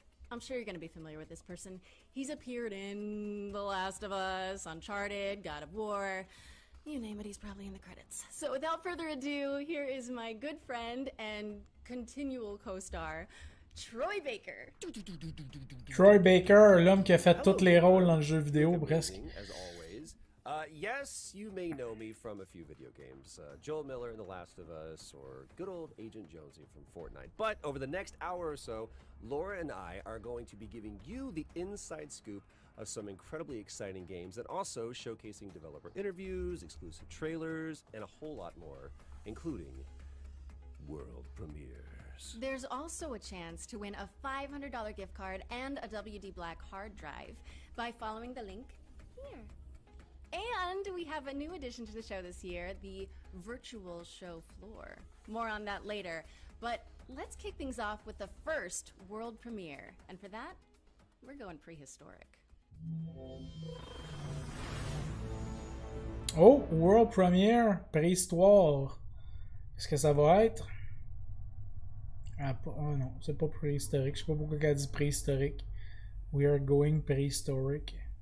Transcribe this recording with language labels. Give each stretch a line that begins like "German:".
English: I'm sure you're going to be familiar with this person. He's appeared in The Last of Us, Uncharted, God of War. You name it, he's probably in the credits. So without further ado, here is my good friend and continual co-star, Troy Baker.
French: Troy Baker, l'homme qui a fait tous les rôles dans le jeu vidéo, presque.
English: As always. Yes, you may know me from a few video games. Joel Miller in The Last of Us, or good old Agent Jonesy from Fortnite. But over the next hour or so, Laura and I are going to be giving you the inside scoop of some incredibly exciting games, and also showcasing developer interviews, exclusive trailers, and a whole lot more, including world premieres. There's also a chance to win a $500 gift card and a WD Black hard drive by following the link here. And we have a new addition to the show this year, the virtual show floor. More on that later, but let's kick things off with the first world premiere. And for that, we're going prehistoric.
French: Oh, world premiere, préhistoire. Qu'est-ce que ça va être? Ah, oh non, c'est pas préhistorique. Je sais pas pourquoi elle dit préhistorique.
English: We are going prehistoric.